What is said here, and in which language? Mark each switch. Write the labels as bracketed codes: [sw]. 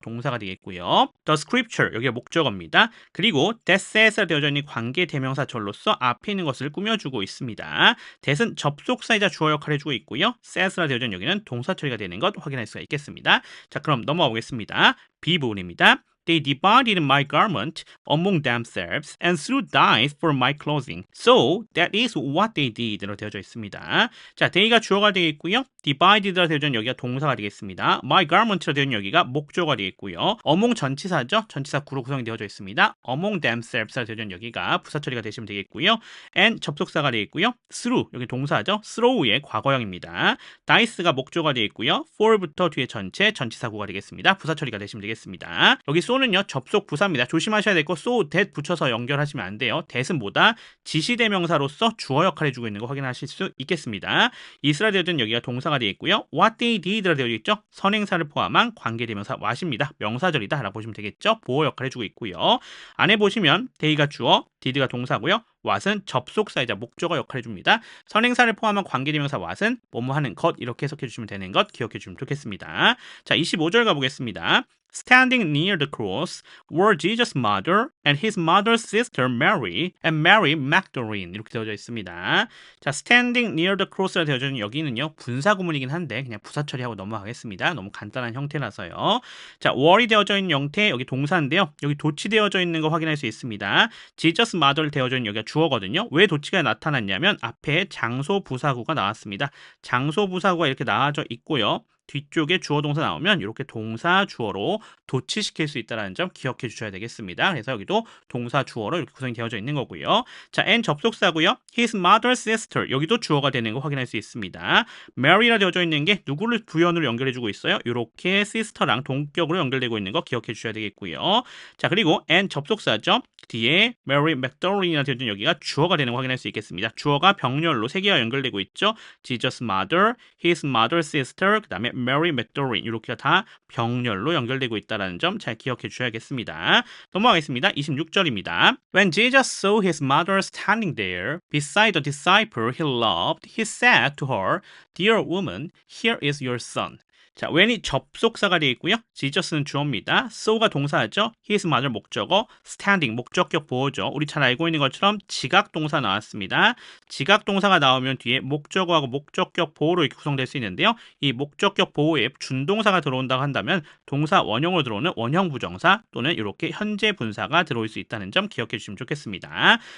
[ko] 동사가 되겠고요. [en] the scripture [ko] 여기가 목적어입니다. 그리고 [en] that says [ko] 가 되어져 있는 관계 대명사절로서 앞에 있는 것을 꾸며주고 있습니다. that은 접속사이자 주어 역할을 해주고 있고요. says가 되어져 있는 여기는 동사 처리가 되는 것 확인할 수가 있겠습니다. 자, 그럼 넘어가 보겠습니다. B 부분입니다. [en] They divided my garment among themselves and threw dice for my clothing. So that is what they did로 [ko] 되어져 있습니다. 자, they가 주어가 되겠고요. divided라 되어져 있는 여기가 동사가 되겠습니다. [en] my garment [ko] 라 되어 있는 여기가 목적어가 되겠고요. among 전치사죠. 전치사 구로 구성이 되어져 있습니다. [en] among themselves [ko] 라 되어져 있는 여기가 부사 처리가 되시면 되겠고요. and 접속사가 되겠고요. threw 여기 동사죠. throw의 과거형입니다. dice가 목적어가 되겠고요. for부터 뒤에 전치사 구가 되겠습니다. 부사 처리가 되시면 되겠습니다. 여기 so는요 접속 부사입니다. 조심하셔야 될 거 so that 붙여서 연결하시면 안 돼요. that은 뭐다? 지시대명사로서 주어 역할을 해주고 있는 거 확인하실 수 있겠습니다. is라 되어져 있는 여기가 동사가 되겠고요. [en] what they did [ko] 라 되어 있죠. 선행사를 포함한 관계대명사 what입니다. 명사절이다 라고 보시면 되겠죠. 보호 역할을 해주고 있고요. 안에 보시면 they가 주어, did가 동사고요. what은 접속사이자 목적어 역할을 해줍니다. 선행사를 포함한 관계대명사 what은 뭐뭐 하는 것 이렇게 해석해 주시면 되는 것 기억해 주시면 좋겠습니다. 자, 25절 가보겠습니다. [en] Standing near the cross were Jesus' mother and his mother's sister Mary and Mary Magdalene 이렇게 되어져 있습니다. [ko] 자, [en] standing near the cross [ko] 라 되어져 있는 여기는요 분사 구문이긴 한데 그냥 부사 처리하고 넘어가겠습니다. 너무 간단한 형태라서요. 자, were이 되어져 있는 형태 여기 동사인데요. 여기 도치되어져 있는 거 확인할 수 있습니다. [en] Jesus' mother [ko] 되어져 있는 여기가 주어거든요. 왜 도치가 나타났냐면 앞에 장소 부사구가 나왔습니다. 장소 부사구가 이렇게 나와져 있고요. 뒤쪽에 주어 동사 나오면 이렇게 동사 주어로 도치시킬 수 있다는 점 기억해 주셔야 되겠습니다. 그래서 여기도 동사 주어로 이렇게 구성이 되어져 있는 거고요. 자, and 접속사고요. [en] His mother's sister [ko] 여기도 주어가 되는 거 확인할 수 있습니다. Mary라 되어져 있는 게 누구를 부연으로 연결해 주고 있어요? 이렇게 sister랑 동격으로 연결되고 있는 거 기억해 주셔야 되겠고요. 자, 그리고 and 접속사죠. 뒤에 Mary Magdalene이라 되어져 있는 여기가 주어가 되는 거 확인할 수 있겠습니다. 주어가 병렬로 세 개가 연결되고 있죠. [en] Jesus' mother, his mother's sister, [ko] 그 다음에 Mary Magdalene 이렇게가 다 병렬로 연결되고 있다는 점 잘 기억해 주셔야겠습니다. 넘어가겠습니다. 26절입니다. [en] When Jesus saw his mother standing there beside the disciple he loved, he said to her, Dear woman, here is your son. [ko] 자, when이 접속사가 되어 있고요. Jesus는 주어입니다. so가 동사죠. [en] his mother [ko] 목적어, standing 목적격 보호죠. 우리 잘 알고 있는 것처럼 지각 동사 나왔습니다. 지각 동사가 나오면 뒤에 목적어하고 목적격 보호로 이렇게 구성될 수 있는데요. 이 목적격 보호에 준동사가 들어온다고 한다면 동사 원형으로 들어오는 원형 부정사 또는 이렇게 현재 분사가 들어올 수 있다는 점 기억해 주시면 좋겠습니다.